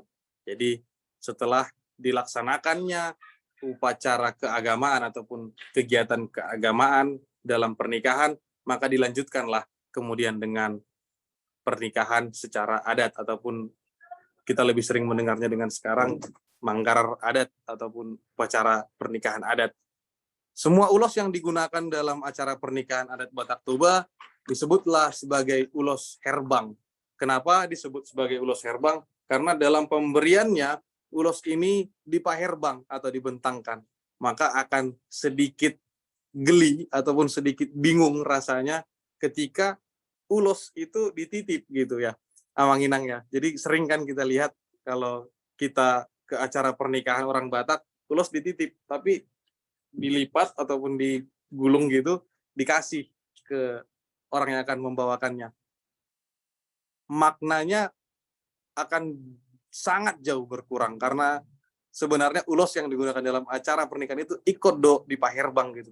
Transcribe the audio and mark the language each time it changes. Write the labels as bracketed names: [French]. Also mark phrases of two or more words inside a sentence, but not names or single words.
[Indonesian] Jadi setelah dilaksanakannya upacara keagamaan ataupun kegiatan keagamaan dalam pernikahan, maka dilanjutkanlah kemudian dengan pernikahan secara adat, ataupun kita lebih sering mendengarnya dengan sekarang manggarar adat ataupun upacara pernikahan adat. Semua ulos yang digunakan dalam acara pernikahan adat Batak Toba disebutlah sebagai ulos herbang. Kenapa disebut sebagai ulos herbang? Karena dalam pemberiannya ulos ini dipaherbang atau dibentangkan. Maka akan sedikit geli ataupun sedikit bingung rasanya ketika ulos itu dititip gitu ya, Amang Inang ya. Jadi sering kan kita lihat kalau kita ke acara pernikahan orang Batak, ulos dititip, tapi dilipat ataupun digulung gitu, dikasih ke orang yang akan membawakannya. Maknanya akan sangat jauh berkurang, karena sebenarnya ulos yang digunakan dalam acara pernikahan itu ikut di paherbang gitu.